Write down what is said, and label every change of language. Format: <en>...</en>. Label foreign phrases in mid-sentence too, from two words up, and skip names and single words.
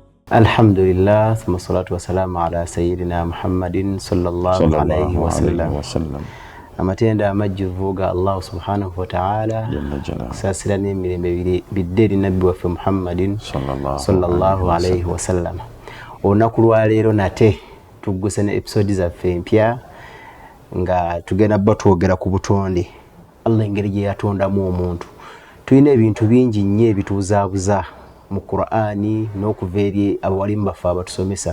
<ar>الحمد لله، ثم الصلاة والسلام على سيدنا محمد صلى الله عليه وسلم.</ar> <lg>Amatenda amajjuvu ga</lg> <ar>الله سبحانه وتعالى</ar> <lg>kusasira n'emirembe bidderi nabbi waffe</lg> <ar>محمد صلى الله عليه وسلم.</ar> <lg>Olunaku lwa leero nate tugguse ne episode zaffe empya nga tugenda batwogera ku butonde. Allah engeri gye yatondamu omuntu. Tulina ebintu bingi nnyo ebituuzaabuza mu Qur'ani n'okuva eri abawalimu baffe abatusomesa.</lg>